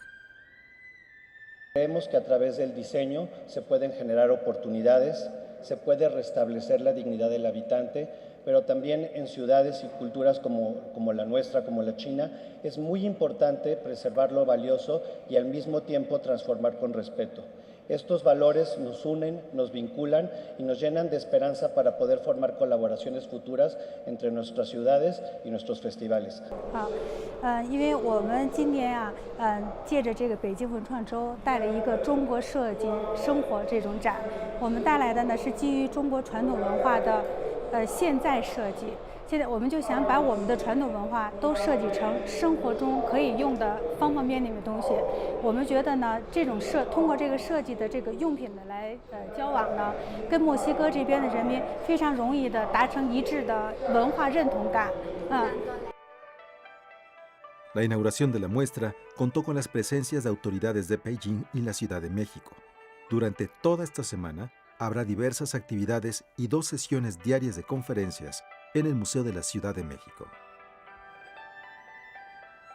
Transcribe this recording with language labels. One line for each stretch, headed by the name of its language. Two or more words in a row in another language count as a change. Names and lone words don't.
Spanish: Creemos que a través del diseño se pueden generar oportunidades, se puede restablecer la dignidad del habitante, pero también en ciudades y culturas como la nuestra, como la China, es muy importante preservar lo valioso y al mismo tiempo transformar con respeto. Estos valores nos unen, nos vinculan y nos llenan de esperanza para poder formar colaboraciones futuras entre nuestras ciudades y nuestros festivales.
Chinese: 因为我们今年借着这个北京文创周带了一个中国设计生活这种展，我们带来的呢是基于中国传统文化的现在设计。现在我们就想把我们的传统文化都设计成生活中可以用的方方面面的东西。我们觉得呢，这种通过这个设计的这个用品的来交往呢，跟墨西哥这边的人民非常容易的达成一致的文化认同感。
Spanish: La inauguración de la muestra contó con las presencias de autoridades de Beijing y la Ciudad de México. Durante toda esta semana habrá diversas actividades y 2 sesiones diarias de conferencias en el Museo de la Ciudad de México.